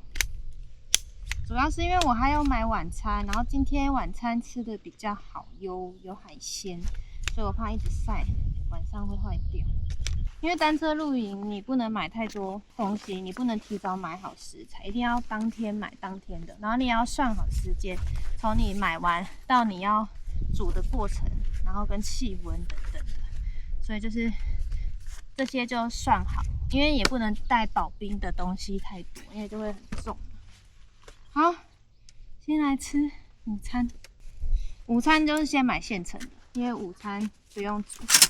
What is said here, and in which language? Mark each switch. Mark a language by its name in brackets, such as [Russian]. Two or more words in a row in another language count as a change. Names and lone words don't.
[Chinese] 主要是因為我還要買晚餐，然後今天晚餐吃的比較好，有海鮮，所以我怕一直曬，晚上会壞掉。因為單車露營，你不能買太多東西，你不能提早買好食材，一定要當天買當天的。然後你也要算好時間，從你買完到你要煮的過程，然後跟氣溫等等的，所以就是這些就算好，因為也不能帶保冰的東西太多，因為就會很重。好，先來吃午餐。午餐就是先買現成的，因為午餐不用煮。